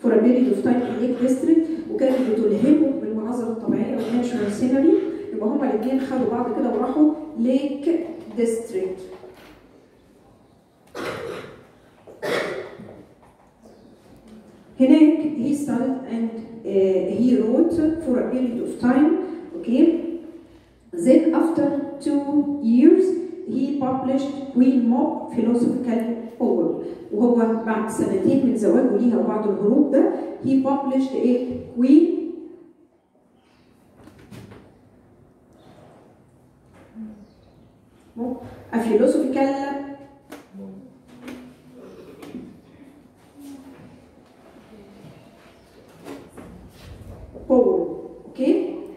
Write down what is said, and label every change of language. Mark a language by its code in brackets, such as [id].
[en] for a period of time in Lake District [ar] وكانت بتلهمه بالمناظر الطبيعيه [en] والناتشورال سينري. [ar] يبقى هما الاثنين خدوا بعض كده وراحوا ليك ديستريكت. هناك [en] he studied and he wrote for a period of time. Okay. Then after 2 years he published Queen Mob philosophical poem. [ar] وهو بعد سنتين من زواجه ليها وبعد الهروب ده [en] he published a Queen a philosophical poem. [ar] اوكي.